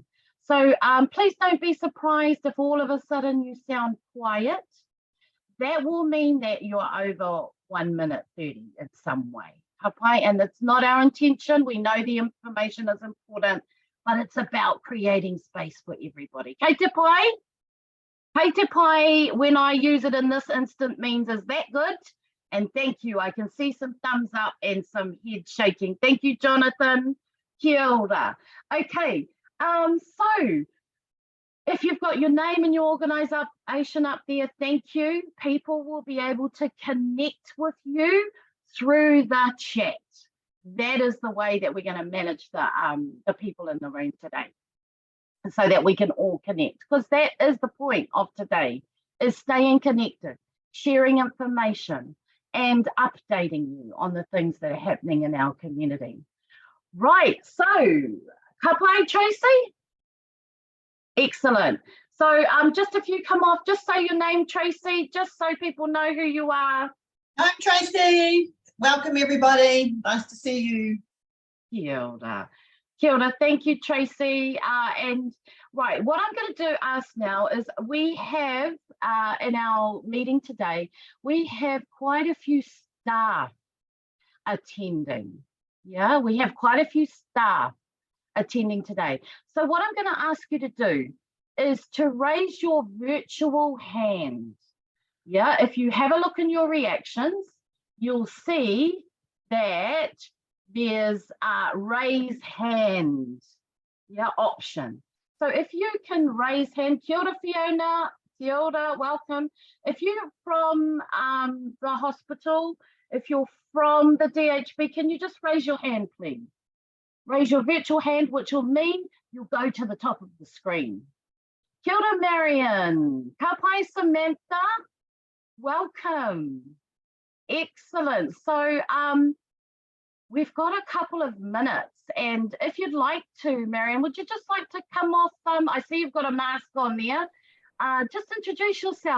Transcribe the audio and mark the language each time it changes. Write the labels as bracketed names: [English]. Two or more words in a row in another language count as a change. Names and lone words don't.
[English] So please don't be surprised if all of a sudden you sound quiet. That will mean that you're over 1 minute 30 in some way. Okay, and it's not our intention. We know the information is important, but it's about creating space for everybody. [Māori] Kei te pai? Kei te pai, [English] when I use it in this instant, means is that good? And thank you. I can see some thumbs up and some head shaking. Thank you, Jonathan. [Māori] Kia ora. [English] Okay, so if you've got your name and your organisation up there, thank you. People will be able to connect with you through the chat. That is the way that we're going to manage the people in the room today, so that we can all connect, because that is the point of today, is staying connected, sharing information, and updating you on the things that are happening in our community. Right, so [Māori] ka pai, [English] Tracy? Excellent. So just if you come off, just say your name, Tracy, just so people know who you are. I'm Tracy. Welcome, everybody. Nice to see you. [Māori] Kia ora. Kia ora. [English] Thank you, Tracy. And right, what I'm going to do ask now is we have in our meeting today, we have quite a few staff attending. Yeah, we have quite a few staff attending today. So what I'm going to ask you to do is to raise your virtual hand. Yeah, if you have a look in your reactions, you'll see that there's a raise hand, yeah, option. So if you can raise hand, [Māori] kia ora Fiona, kia ora, [English] welcome. If you're from the hospital, if you're from the DHB, can you just raise your hand, please? Raise your virtual hand, which will mean you'll go to the top of the screen. [Māori] Kia ora Marion, ka pai Samantha, welcome. [English] Excellent. So we've got a couple of minutes, and if you'd like to, Marion, would you just like to come off? I see you've got a mask on there. Just introduce yourself.